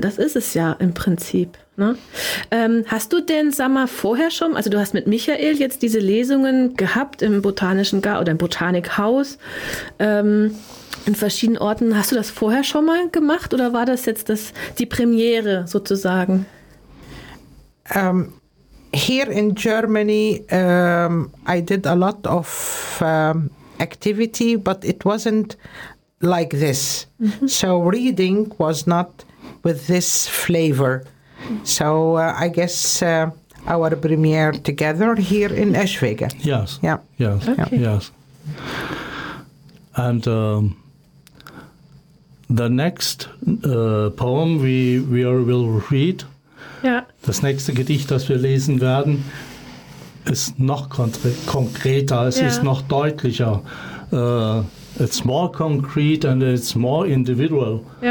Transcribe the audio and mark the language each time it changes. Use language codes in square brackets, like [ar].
[de] Das ist es ja im Prinzip. Ne? Hast du denn, sag mal, vorher schon, also du hast mit Michael jetzt diese Lesungen gehabt im Botanischen Garten oder im Botanikhaus, in verschiedenen Orten. Hast du das vorher schon mal gemacht oder war das jetzt die Premiere sozusagen? [en] Here in Germany, I did a lot of activity, but it wasn't like this. Mm-hmm. So reading was not with this flavor. So I guess our premiere together here in Eschwege. Yes. Yeah. Yes. Okay. Yes. And the next poem we will read, [de] das nächste Gedicht, das wir lesen werden, ist noch konkreter, es ist noch deutlicher. [en] It's more concrete and it's more individual.